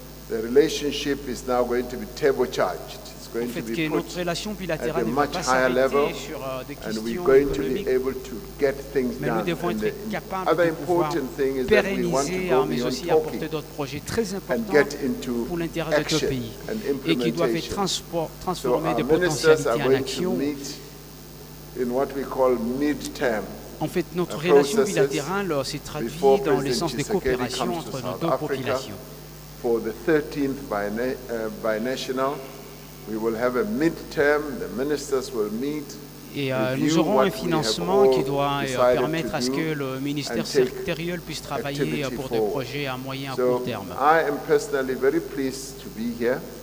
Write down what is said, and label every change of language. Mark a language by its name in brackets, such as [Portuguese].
[English] the relationship is now going to be turbocharged. It's going to be put at a much higher level, and we're going to be able to get things done. And the other important thing is that we want to go beyond talking and get into action and implementation. So our ministers are going to meet in what we call mid-term. [French] En fait, notre relation bilatérale s'est traduite dans l'essence de coopération entre nos deux populations. [English] For the 13th binational, we will have a mid-term, the ministers will meet. [French] Et nous aurons un financement qui doit permettre à ce que le ministère sectoriel puisse travailler pour des projets à moyen et à court terme. [English] I am personally very pleased to be here.